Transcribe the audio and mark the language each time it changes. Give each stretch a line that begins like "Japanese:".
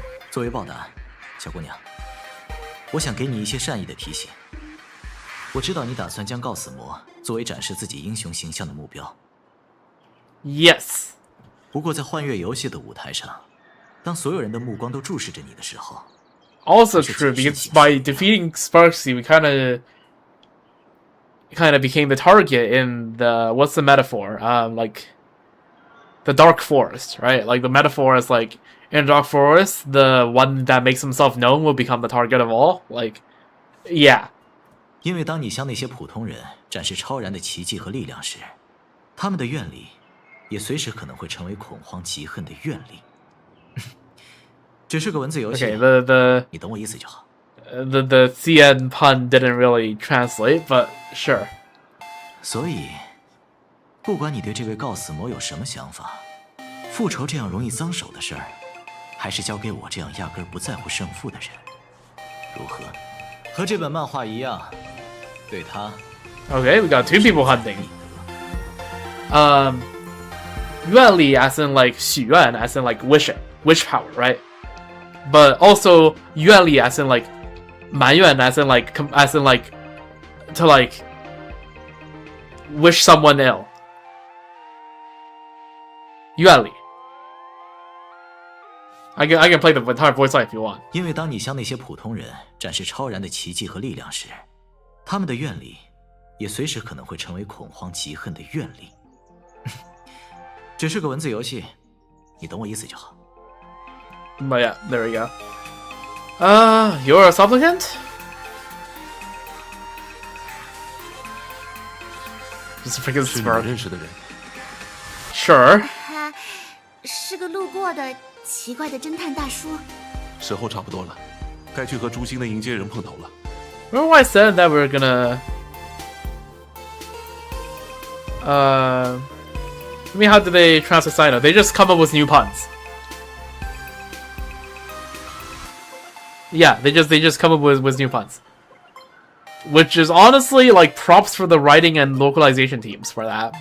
Chinese: 作为报答，小姑娘，我想给你一些善意的提醒。我知道你打算将告死魔作为展示自己英雄形象的目标。
English: Yes.
Chinese: 不过在幻月游戏的舞台上，当所有人的目光都注视着你的时候
English: Also true, because by defeating Sparksy, we kind of became the target in the, what's the metaphor? Like the Dark Forest, right? Like the metaphor is like in Dark Forest, the one that makes himself known will become the target of all. Like, yeah.
Chinese: 因为当你向那些普通人展示超然的奇迹和力量时，他们的愿力也随时可能会成为恐慌嫉恨的愿力。只是个文字游戏，
English: Okay,
Chinese: 你懂我意思就好。
English: The CN pun didn't really translate, but sure.
Chinese: 所以，不管你对这位告死魔有什么想法，复仇这样容易脏手的事儿，还是交给我这样压根儿不在乎胜负的人，如何？和这本漫画一样，对他。
English: Okay, we got 2 people hunting. 愿力 as in like 许愿 as in like wish power, right? But also 愿力 as in like 埋怨 as in like to like wish someone ill. 愿力 I can play the entire voice line if you want.
Chinese: 因为当你向那些普通人展示超然的奇迹和力量时，他们的愿力也随时可能会成为恐慌嫉恨的愿力。只是个文字游戏，你懂我意思就好。
English: But yeah, there we go. You're a supplicant? Just freaking
Chinese: 是你
English: smart.
Chinese: 认识的人。
English: Sure.
Chinese: 他是个路过的奇怪的侦探大叔。时候差不多了，该去和诛心的迎接人碰头了。
English: Remember I said that we were gonna... I mean, how do they translate Sino? They just come up with new puns. Yeah, they just come up with new puns. Which is honestly, like, props for the writing and localization teams for that.